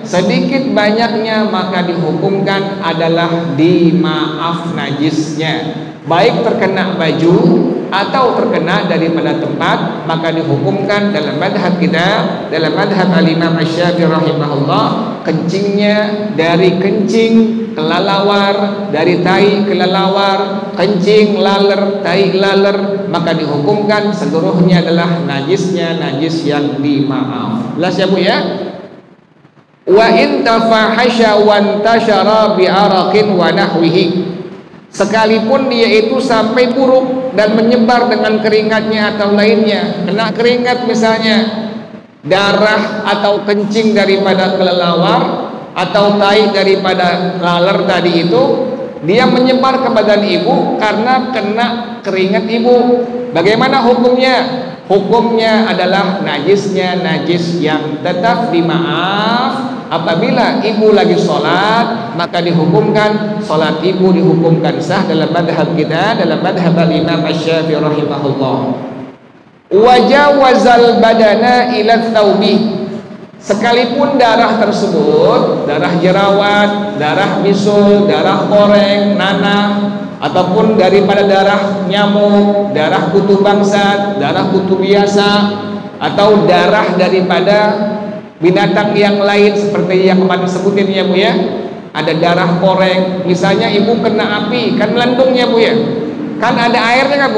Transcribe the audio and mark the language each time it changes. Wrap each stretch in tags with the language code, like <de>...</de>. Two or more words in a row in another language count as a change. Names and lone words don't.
<id>Sedikit banyaknya maka dihukumkan adalah dimaaf najisnya, baik terkena baju atau terkena daripada tempat, maka dihukumkan dalam madhab kita, dalam madhab al-Imam Asy-Syafi'i rahimahullah, kencingnya dari kencing kelelawar, dari tai kelelawar, kencing laler, tai laler, maka dihukumkan seluruhnya adalah najisnya najis yang dimaaf. Jelas ya Bu ya?</id> <ar>وإن تفاحش وانتشر بعرق ونحوه.</ar> <id>Sekalipun dia itu sampai buruk dan menyebar dengan keringatnya atau lainnya, kena keringat misalnya, darah atau kencing daripada kelelawar atau tai daripada laler tadi itu, dia menyebar ke badan ibu karena kena keringat ibu. Bagaimana hukumnya? Hukumnya adalah najisnya najis yang tetap dimaaf. Apabila ibu lagi sholat, maka dihukumkan sholat ibu dihukumkan sah dalam madhab kita, dalam madhab al-Imam Asy-Syafi'i rahimahullah.</id> <ar>وجاوز البدن إلى الثوب.</ar> <id>Sekalipun darah tersebut, darah jerawat, darah bisul, darah koreng, nanah, ataupun daripada darah nyamuk, darah kutu bangsat, darah kutu biasa, atau darah daripada binatang yang lain seperti yang kemarin sebutin ya Bu ya, ada darah koreng, misalnya ibu kena api, kan melendung ya Bu ya, kan ada airnya nggak Bu?</id>